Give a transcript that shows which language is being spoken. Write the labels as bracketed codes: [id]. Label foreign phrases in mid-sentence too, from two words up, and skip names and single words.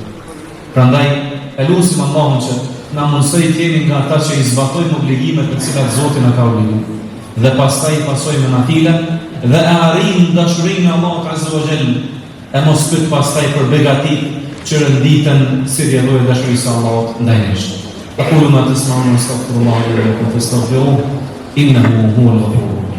[sq] Prandaj e lutim Allahun që na mundsoj të jemi nga ata që i zbatojnë obligimet të cilat Zoti na ka obliguar, dhe pastaj i pasojmë nafilen dhe e arrim dashurinë e Allahut [ar] عز وجل, [sq] e mos pyet pastaj për begatit që rënditen si lloj dashurisë së Allahut ndaj nesh. [ar] أقول ما تسمعون وأستغفر الله لي ولكم فاستغفروه إنه هو الغفور.